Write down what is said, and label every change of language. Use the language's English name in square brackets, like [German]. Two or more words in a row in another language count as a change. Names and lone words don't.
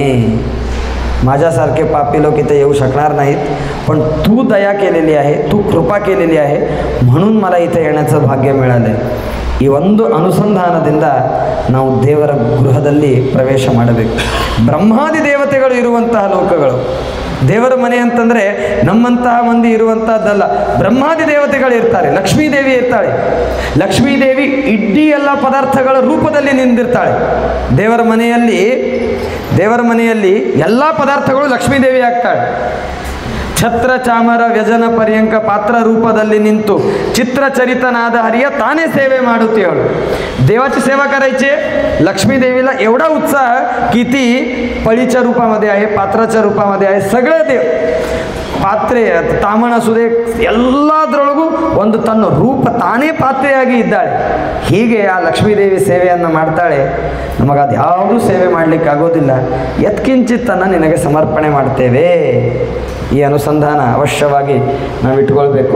[Marathi] माझ्यासारखे पापी लोक इथे येऊ शकणार नाहीत, पण तू दया केलेली आहे, तू कृपा केलेली आहे, म्हणून मला इथे येण्याचं भाग्य मिळाले. [Kannada] ಈ ಒಂದು ಅನುಸಂಧಾನದಿಂದ ನಾವು ದೇವರ ಗೃಹದಲ್ಲಿ ಪ್ರವೇಶ ಮಾಡಬೇಕು. ಬ್ರಹ್ಮಾದಿ ದೇವತೆಗಳು ಇರುವಂತಹ ಲೋಕಗಳು. ದೇವರ ಮನೆ ಅಂತಂದರೆ ನಮ್ಮಂತಹ ಮಂದಿ ಇರುವಂತಹದ್ದಲ್ಲ. ಬ್ರಹ್ಮಾದಿ ದೇವತೆಗಳು ಇರ್ತಾರೆ, ಲಕ್ಷ್ಮೀದೇವಿ ಇರ್ತಾಳೆ. ಲಕ್ಷ್ಮೀದೇವಿ ಇಡೀ ಎಲ್ಲ ಪದಾರ್ಥಗಳ ರೂಪದಲ್ಲಿ ನಿಂದಿರ್ತಾಳೆ. ದೇವರ ಮನೆಯಲ್ಲಿ ಎಲ್ಲ ಪದಾರ್ಥಗಳು ಲಕ್ಷ್ಮೀದೇವಿ ಆಗ್ತಾಳೆ. ಛತ್ರ ಚಾಮರ ವ್ಯಜನ ಪರ್ಯಂಕ ಪಾತ್ರ ರೂಪದಲ್ಲಿ ನಿಂತು ಚಿತ್ರಚರಿತನಾದ ಹರಿಯ ತಾನೇ ಸೇವೆ ಮಾಡುತ್ತೀವಳು. [Marathi] देवाची सेवा करायची. लक्ष्मी देवीला एवढा उत्साह की ती पळीच्या रूपामध्ये आहे, पात्राच्या रूपामध्ये आहे. सगळे देव [Kannada] ಪಾತ್ರೆ ತಾಮಣ ಸುದೆ ಎಲ್ಲದರೊಳಗೂ ಒಂದು ತನ್ನ ರೂಪ ತಾನೇ ಪಾತ್ರೆಯಾಗಿ ಇದ್ದಾಳೆ. ಹೀಗೆ ಆ ಲಕ್ಷ್ಮೀದೇವಿ ಸೇವೆಯನ್ನು ಮಾಡ್ತಾಳೆ. ನಮಗದು ಯಾವುದೂ ಸೇವೆ ಮಾಡಲಿಕ್ಕೆ ಆಗೋದಿಲ್ಲ. ಯತ್ಕಿಂಚಿತ್ತನ್ನು ನಿನಗೆ ಸಮರ್ಪಣೆ ಮಾಡ್ತೇವೆ. ಈ ಅನುಸಂಧಾನ ಅವಶ್ಯವಾಗಿ ನಾವು ಇಟ್ಕೊಳ್ಬೇಕು.